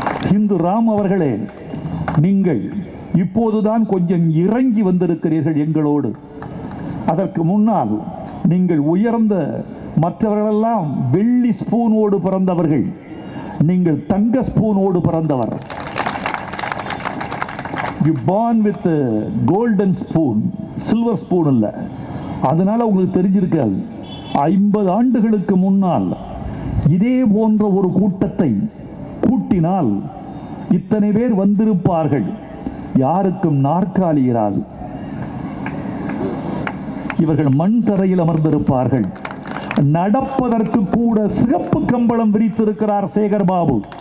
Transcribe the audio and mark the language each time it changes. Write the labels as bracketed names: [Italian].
[Tamil] ஹிந்து ராம் அவர்களே, நீங்கள் இப்போதுதான் கொஞ்சம் இறங்கி வந்திருக்கிறீர்கள் எங்களோடு. அதற்கு முன்னால் நீங்கள் உயர்ந்த, மற்றவர்களெல்லாம் வெள்ளி ஸ்பூனோடு பிறந்தவர்கள், நீங்கள் தங்க ஸ்பூனோடு பிறந்தவர். [English] You born with a golden spoon, silver spoon [Tamil] இல்ல. அதனால உங்களுக்கு தெரிஞ்சிருக்காது. 50 ஆண்டுகளுக்கு முன்னால் இதே போன்ற ஒரு கூட்டத்தை கூட்டினால் இத்தனை பேர் வந்திருப்பார்கள். யாருக்கும் நாற்காலி இராது. இவர்கள் மண் தரையில் அமர்ந்திருப்பார்கள். நடப்பதற்கு கூட சிகப்பு கம்பளம் விரித்திருக்கிறார் சேகர் பாபு.